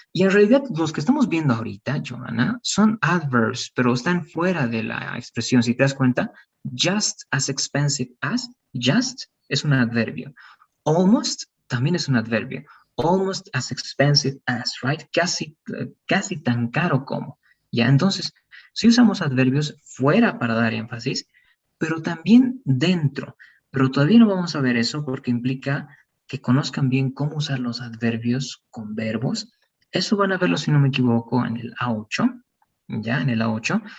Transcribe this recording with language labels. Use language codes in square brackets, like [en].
[es] Y en realidad los que estamos viendo ahorita, Johanna, son adverbs, pero están fuera de la expresión. Si te das cuenta, [en] just as expensive as, [es] just es un adverbio. Almost también es un adverbio. [en] Almost as expensive as, right? [es] Casi tan caro como. Ya, entonces, si usamos adverbios fuera para dar énfasis, pero también dentro. Pero todavía no vamos a ver eso porque implica que conozcan bien cómo usar los adverbios con verbos. Eso van a verlo, si no me equivoco, en el A8. Ya, en el A8.